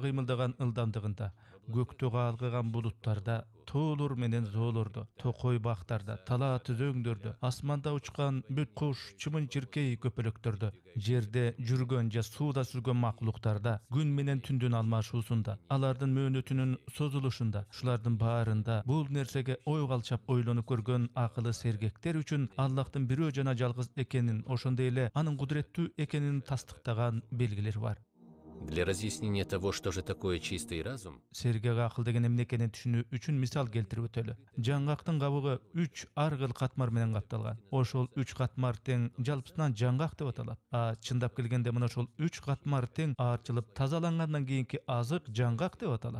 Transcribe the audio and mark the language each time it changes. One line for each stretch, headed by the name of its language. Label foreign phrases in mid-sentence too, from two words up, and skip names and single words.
Kyrgyz: кыймылдаган ылдамдыгында, көктө калкыган булуттарда, тоолор менен зоолордо, токой бактарда, талаа түзөңдөрдө, асманда учкан бүт куш, чымын-чиркей көпөлөктөрдө, жерде жүргөн же сууда сүзгөн макулуктарда, күн менен түндүн алмашуусунда, алардын мөөнөтүнүн созулушунда, ушулардын баарында бул нерсеге ой калчап ойлонуп көргөн акылы сергектер үчүн Аллахтын бирөө жана жалгыз экенин, ошондой эле анын кудуреттүү экенин тастыктаган белгилер бар.
Russian: Для разъяснения того, что же такое чистый разум,
Kyrgyz: Сергек акыл деген эмне экенин түшүнүү үчүн мисал келтирип өтөлү. Жаңгактын кабыгы 3 ар кыл катмар менен капталган. Ошол 3 катмар тең жалпысынан жаңгак деп аталат. Чындап келгенде мына ошол 3 катмар тең аарчылып тазалангандан кийинки азык жаңгак деп аталат.